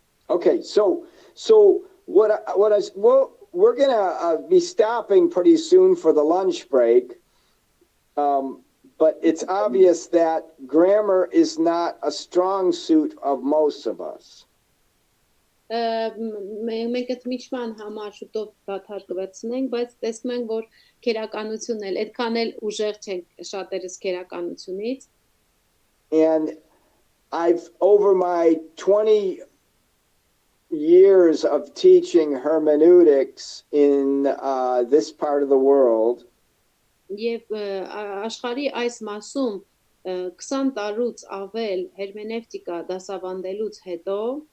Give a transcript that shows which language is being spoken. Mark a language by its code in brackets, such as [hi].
[en] Okay, so we're gonna be stopping pretty soon for the lunch break. But it's obvious that grammar is not a strong suit of most of us. [hy] Մենք այդ միջման համար շուտով դադար կվեցնենք, բայց տեսնում ենք, որ քերականությունն էլ այդքան էլ ուժեղ չենք շատերս քերականությունից. [en] And I've over my 20 years of teaching hermeneutics in this part of the world. [hy] Եվ աշխարհի այս մասում 20 տարուց ավել հերմենևտիկա դասավանդելուց հետո